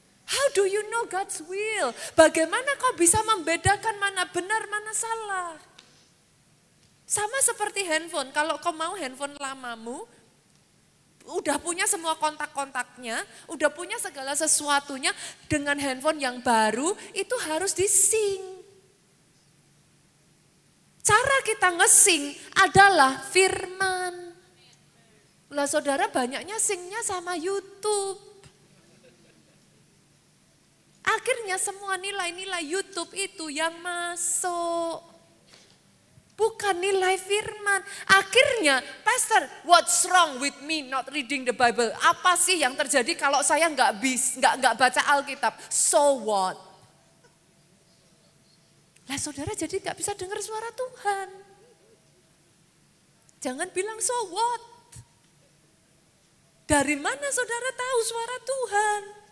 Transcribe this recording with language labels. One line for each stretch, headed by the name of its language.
English: How do you know God's will?
Indonesian: Bagaimana kau bisa membedakan mana benar, mana salah? Sama seperti handphone, kalau kau mau handphone lamamu, udah punya semua kontak-kontaknya, udah punya segala sesuatunya, dengan handphone yang baru, itu harus di-sync. Cara kita nge-sync adalah firman. Lah saudara banyaknya sync-nya sama YouTube. Akhirnya semua nilai-nilai YouTube itu yang masuk. Bukan nilai firman.
English: Akhirnya, Pastor, what's wrong with me not reading the Bible?
Indonesian: Apa sih yang terjadi kalau saya nggak baca Alkitab?
English: So what?
Indonesian: Lah saudara jadi nggak bisa dengar suara Tuhan. Jangan bilang
English: so what?
Indonesian: Dari mana saudara tahu suara Tuhan?